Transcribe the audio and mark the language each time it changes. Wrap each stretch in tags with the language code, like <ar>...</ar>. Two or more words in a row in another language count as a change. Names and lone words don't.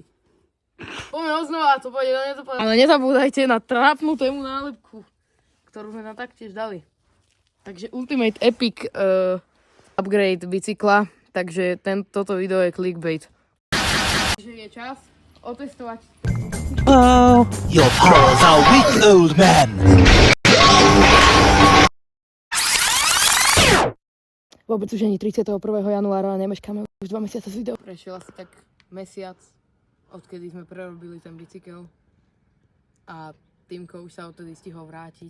<sk>Poďme znova, to pôjde do nepodajených. Ale nezabúdajte na trápnu tému nálepku, ktorú sme tam taktiež dali. Takže</sk> <en>Ultimate Epic upgrade</en> <sk>bicykla, takže toto video je clickbait. Takže je čas otestovať.</sk> <en>Oh, your powers are weak, old man.</en> <sk>Vôbec už ani 31. januára, nemeškáme už 2 mesiace s videom. Prešiel asi tak mesiac, odkedy sme prerobili ten bicykel. A Týmko už sa odtedy stihol vrátiť.</sk>